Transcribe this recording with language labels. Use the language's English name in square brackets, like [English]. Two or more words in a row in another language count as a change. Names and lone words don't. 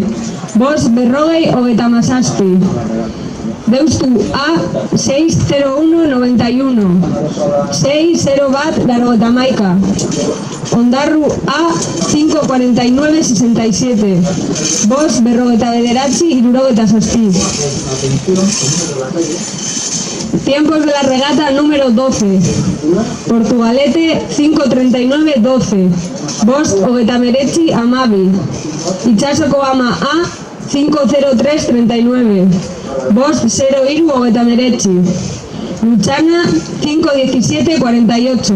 [Basque] Bost 40:37. Deustu A, 6:01:91. 6:01:91. Ondarru A, 5:49:67. Bost 49:67. [Spanish] Tiempos de la regata número 12. Portugalete, 5:39:12. [Basque] Bost 39:12. Itxasoko ama A, 5:03:39. Bost 0:39. Lutxana, 5:17:48.